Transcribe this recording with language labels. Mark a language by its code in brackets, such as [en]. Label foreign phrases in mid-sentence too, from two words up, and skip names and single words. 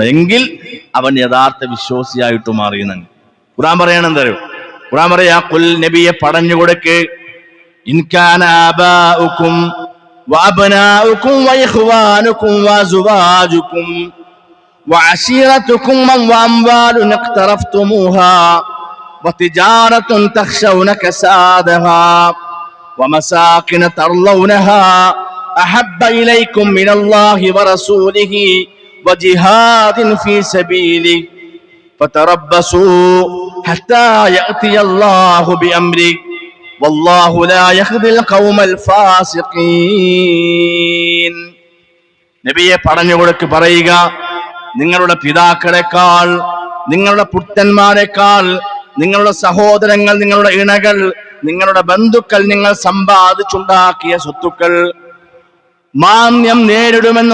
[ml] എങ്കിൽ അവൻ യഥാർത്ഥ വിശ്വാസിയായിട്ട് മാറിയെന്നാണ് ഖുർആൻ പറയണെന്തോ. ഖുർആൻ പറയാ, [ar] ഖുൽ [ml] നബിയെ പറഞ്ഞു കൊടുക്ക്, [ar] إن كان آباؤكم وأبناؤكم وإخوانكم وأزواجكم وعشيرتكم وأموال اقترفتموها وتجارة تخشون كسادها ومساكن ترضونها أحب إليكم من الله ورسوله وجهاد في سبيله فتربصوا حتى يأتي الله بأمره والله لا يهدي القوم الفاسقين. [ml] നബിയെ പറഞ്ഞു കൊടുക്ക്, പറയുക, നിങ്ങളുടെ പിതാക്കളെക്കാൾ, നിങ്ങളുടെ പുത്രന്മാരെക്കാൾ, നിങ്ങളുടെ സഹോദരങ്ങൾ, നിങ്ങളുടെ ഇണകൾ, നിങ്ങളുടെ ബന്ധുക്കൾ, നിങ്ങൾ സമ്പാദിച്ചുണ്ടാക്കിയ സ്വത്തുക്കൾ, മാന്യം നേരിടുമെന്ന്